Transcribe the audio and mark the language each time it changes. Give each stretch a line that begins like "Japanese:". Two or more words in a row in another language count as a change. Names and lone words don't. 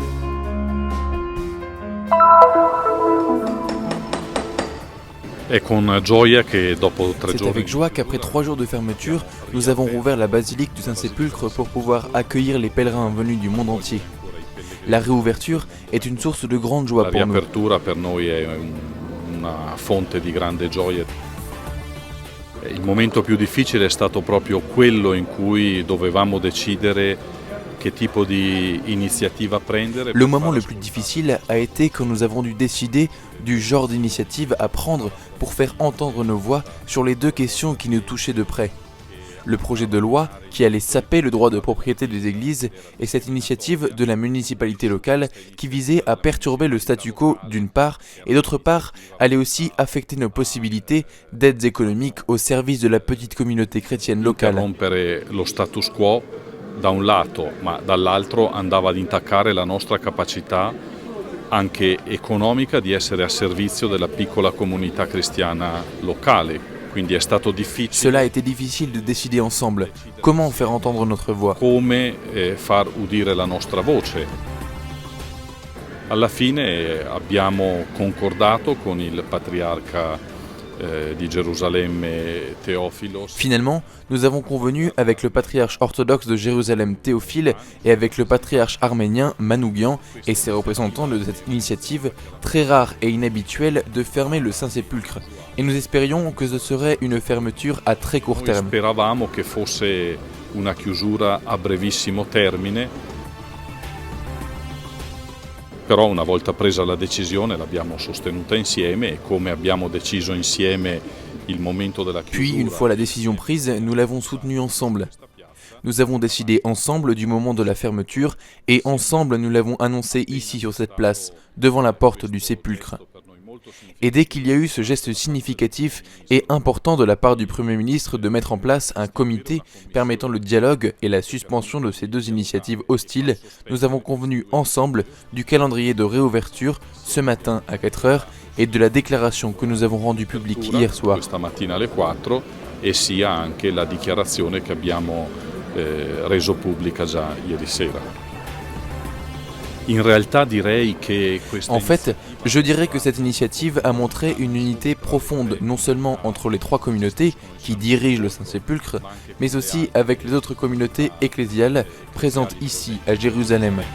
French: C'est avec joie qu'après 3 jours de fermeture, nous avons rouvert la basilique du Saint-Sépulcre pour pouvoir accueillir les pèlerins venus du monde entier. La réouverture est une source de grande joie pour nous.
Italian: Una fonte di grande gioia. Il momento più difficile è stato proprio quello in cui dovevamo decidere che tipo di iniziativa prendere.
French: Le moment le plus difficile a été quand nous avons dû décider du genre d'initiative à prendre pour faire entendre nos voix sur les 2 questions qui nous touchaient de près. le projet de loi qui allait saper le droit de propriété des églises et cette initiative de la municipalité locale qui visait à perturber le statu quo d'une part et d'autre part allait aussi affecter nos possibilités d'aides économiques au service de la petite communauté chrétienne locale.
Italian: Rompere lo status quo da un lato, ma dall'altro andava ad intaccare la nostra capacità anche economica di essere a servizio della piccola comunità cristiana locale. Quindi è stato difficile.
French: Cela a été difficile de décider ensemble. Comment faire entendre notre voix?
Italian: Come far udire la nostra voce. Alla fine abbiamo concordato con il patriarca di Gerusalemme Théophilos.
French: Finalement, nous avons convenu avec le patriarche orthodoxe de Jérusalem Théophile et avec le patriarche arménien Manoukian et ses représentants de cette initiative très rare et inhabituelle de fermer le Saint-Sépulcre. Et nous espérions que ce serait une fermeture à très court terme.
Italian: Speravamo che fosse una chiusura a brevissimo termine. Però una volta presa la decisione l'abbiamo sostenuta insieme e come abbiamo deciso insieme il momento della chiusura.
French: Puis, une fois la décision prise, nous l'avons soutenue ensemble. Nous avons décidé ensemble du moment de la fermeture et ensemble nous l'avons annoncé ici sur cette place, devant la porte du sépulcre. Et dès qu'il y a eu ce geste significatif et important de la part du Premier ministre de mettre en place un comité permettant le dialogue et la suspension de ces deux initiatives hostiles, nous avons convenu ensemble du calendrier de réouverture ce matin à 4 heures et de la déclaration que nous avons rendue publique hier soir.
Italian: Questa mattina alle 4 e sia anche la dichiarazione che abbiamo reso pubblica già ieri sera.
French: En fait, je dirais que cette initiative a montré une unité profonde non seulement entre les trois communautés qui dirigent le Saint-Sépulcre, mais aussi avec les autres communautés ecclésiales présentes ici à Jérusalem.